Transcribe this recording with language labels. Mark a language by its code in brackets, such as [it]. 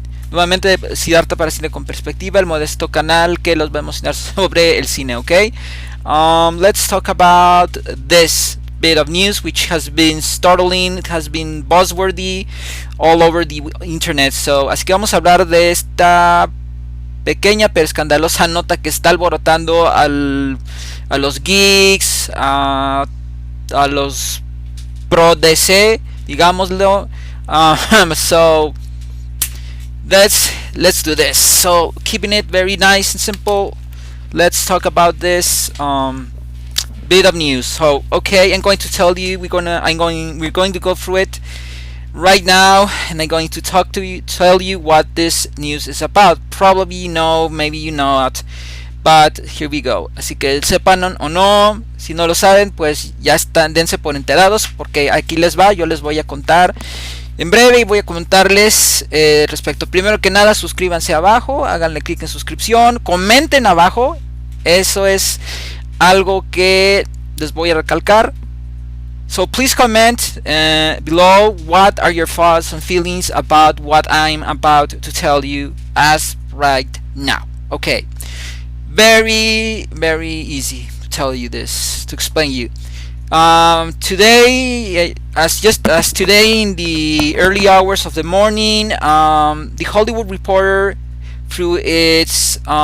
[es] Nuevamente, Siddhartha para Cine con Perspectiva, el modesto canal que los va a enseñar sobre el cine, okay? [en] Let's talk about this bit of news which has been startling, it has been buzzworthy all over the internet. [es] So, así que vamos a hablar de esta pequeña pero escandalosa nota que está alborotando a los geeks, a los pro DC, digámoslo. [en] So let's do this. So keeping it very nice and simple, let's talk about this bit of news. So okay, I'm going to tell you, we're going to go through it right now, and I'm going to tell you what this news is about. Probably you know, maybe you know not, but here we go. [es] Así que sepan o no, si no lo saben, pues ya están, dense por enterados, porque aquí les va, yo les voy a contar en breve y voy a comentarles respecto. Primero que nada, suscríbanse abajo, háganle clic en suscripción, comenten abajo, eso es algo que les voy a recalcar. [en] So please comment below what are your thoughts and feelings about what I'm about to tell you as right now. Okay, very easy to tell you this, to explain you. Today, as today in the early hours of the morning, the Hollywood Reporter, through its